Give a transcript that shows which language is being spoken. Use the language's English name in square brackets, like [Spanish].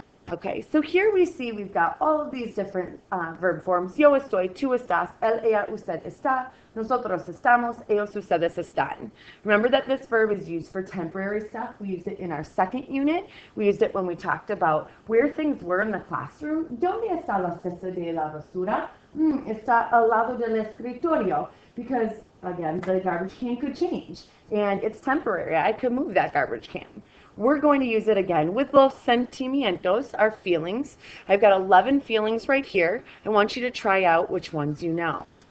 [English] Okay, so here we see we've got all of these different verb forms. [Spanish] Yo estoy, tú estás, él, ella, usted está, nosotros estamos, ellos, ustedes están. [English] Remember that this verb is used for temporary stuff. We used it in our second unit. We used it when we talked about where things were in the classroom. [Spanish] ¿Dónde está la cesta de la basura? Está al lado del escritorio. [English] Because, again, the garbage can could change. And it's temporary. I could move that garbage can. We're going to use it again with [Spanish] los sentimientos, [English] our feelings. I've got 11 feelings right here. I want you to try out which ones you know.